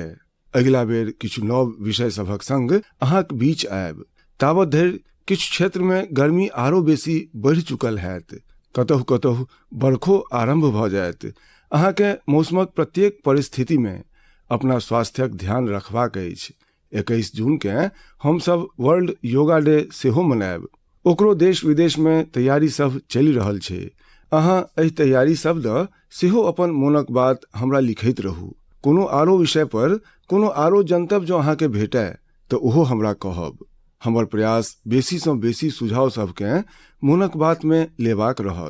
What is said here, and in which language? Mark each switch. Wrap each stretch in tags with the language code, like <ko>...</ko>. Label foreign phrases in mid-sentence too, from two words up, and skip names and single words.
<mai>अगिला बेर किछु नव विषय सभक संग अहाँक बीच आयब। ताबत धरि किछु क्षेत्र में गर्मी आरो बेसी बढ़ि चुकल हैत, कतहु कतहु बरखो आरंभ भऽ जायत। अहाँ के मौसमक प्रत्येक परिस्थिति में अपना स्वास्थ्यक ध्यान रखबाक अछि। 21 जून के हम सब वर्ल्ड योगा डे सेहो मनायब। ओकरो देश विदेश में तैयारी सब चलि रहल छै। अहाँ एहि तैयारी सब द सेहो अपन मोनक बात हमरा लिखैत रहू। कोनो आरो विषय पर कोनो आरो जनतब जो अहाँ के भेटै तऽ ओहो हमरा कहब। हमर प्रयास बेसी सँ बेसी सुझाव सबके मोनक बात में लेबाक रहत।</mai>